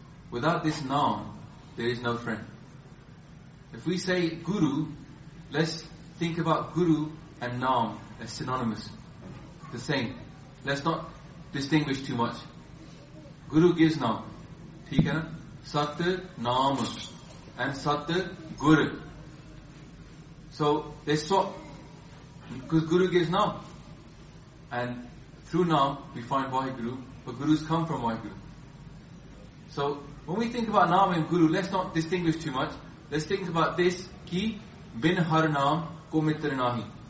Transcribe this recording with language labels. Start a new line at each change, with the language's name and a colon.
English: Without this naam, there is no friend. If we say guru, let's think about guru and naam as synonymous, the same. Let's not distinguish too much. Guru gives naam.
Hindi: ठीक है ना?
Punjabi: ਸਤ ਨਾਮ and ਸਤ ਗੁਰੂ.
English: So they swap. Because Guru gives naam. And through naam, we find Vaheguru. But Gurus come from Vaheguru. So, when we think about naam and Guru, let's not distinguish too much. Let's think about this.
Punjabi: Ki bin har naam ko mitr nahi.